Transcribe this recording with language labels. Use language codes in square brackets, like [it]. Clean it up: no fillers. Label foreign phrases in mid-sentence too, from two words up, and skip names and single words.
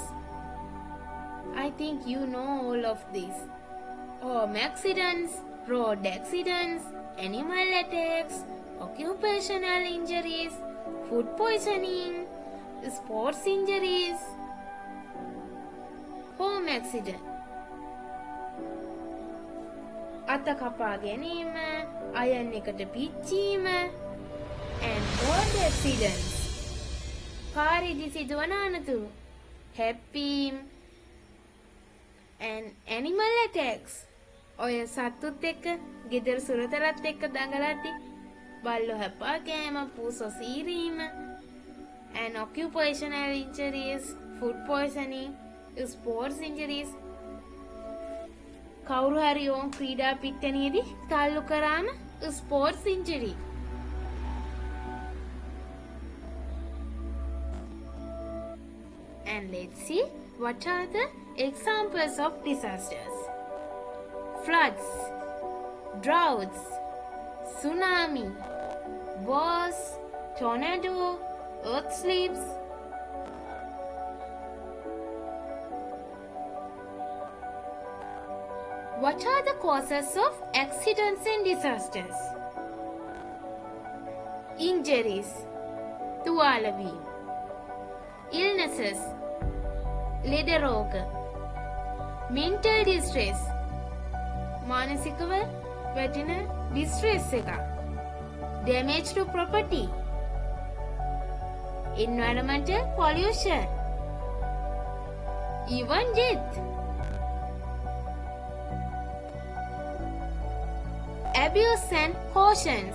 [en] I think you know all of these. Home accidents, road accidents, animal attacks, occupational injuries, food poisoning, sports injuries. Home accident. [si] අත කපා ගැනීම, අයන් එකට පිච්චීම, [en] and road accidents. [si] කාරේදී සිදුවන අනතුරු, හැප්පීම්, [en] and animal attacks. [si] ඔය සත්තුත් එක්ක, ගෙදර සුරතලත් එක්ක දඟලද්දී බල්ලෝ හැපා කෑම, පූසෝ සීරීම, [en] and occupational injuries, food poisoning, sports injuries. [si] කවුරු හරි ඕන් ක්‍රීඩා පිට්ටනියේදී තල්ලු කරාම [en] sports injury. And let's see what are the examples of disasters. Floods, droughts, tsunami, wars, tornado, earth slips. What are the causes of accidents and disasters? Injuries, තුවාලවීම. Illnesses, [si] ලෙඩ රෝග. [en] Mental distress, [si] මානසිකව වැටෙන distress එක. [en] Damage to property. Environmental pollution. Even death. Abuse and cautions.